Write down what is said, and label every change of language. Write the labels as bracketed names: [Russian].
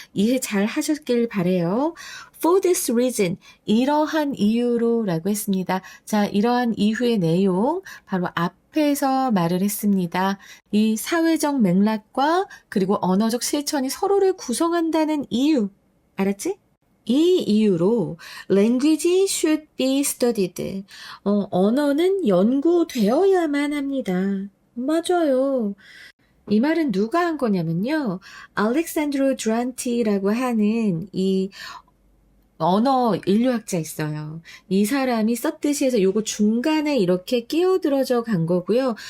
[Korean] 이해 잘 하셨길 바래요. [English] For this reason, [Korean] 이러한 이유로 라고 했습니다. 자, 이러한 이유의 내용 바로 앞에서 말을 했습니다. 이 사회적 맥락과 그리고 언어적 실천이 서로를 구성한다는 이유. 알았지? 이 이유로 [English] language should be studied. [Korean] 언어는 연구되어야만 합니다. 맞아요. 이 말은 누가 한 거냐면요. 알렉산드로 드란티라고 하는 이 언어 인류학자 있어요. 이 사람이 썼듯이 해서 요거 중간에 이렇게 끼어들어져 간 거고요.